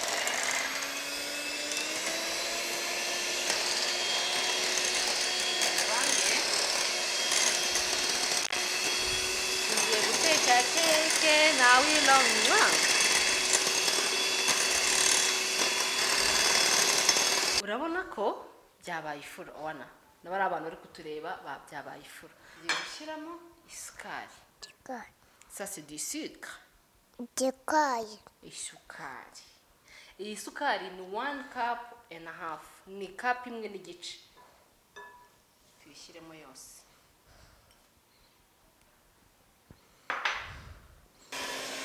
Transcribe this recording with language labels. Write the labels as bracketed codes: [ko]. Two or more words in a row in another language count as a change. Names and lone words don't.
[rw] Tugiye guteka keke nawe ilongwa. Urabona ko byabaye ifuru Umwana. Nabari abantu bari kutureba byabaye ifuru. Tugiye gushyiramo isukari. Chekai. [fr] Ça c'est du sucre. Chekai. [rw] Isukari. Iyi sukari ni 1 [en] cup and a half. [rw] Ni cup imwe n'igice. Tuyishyiremo yose.